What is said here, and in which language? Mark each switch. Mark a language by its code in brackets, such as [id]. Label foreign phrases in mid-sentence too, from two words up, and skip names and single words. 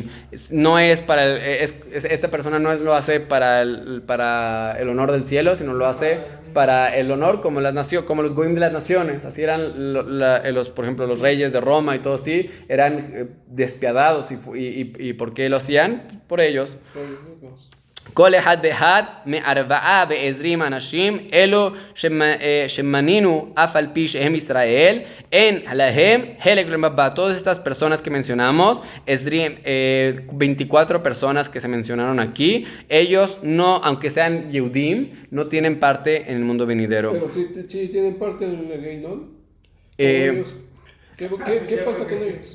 [es] No es para esta persona no lo hace para el honor del cielo, sino lo hace para el honor como como los goim de las naciones. Así eran por ejemplo, los reyes de Roma y todo así, eran despiadados y ¿por qué lo hacían? Por ellos. [he] כל אחד ואחד מארבעה ועשרים אנשים אלו שמנינו אף על פי שהם ישראל, אין להם חלק למבט. [es] Todas estas personas que mencionamos, 24 personas que se mencionaron aquí, ellos no, aunque sean Yehudim, no tienen parte en el mundo venidero. Pero sí tienen parte en el Geinón. ¿Qué pasa con ellos?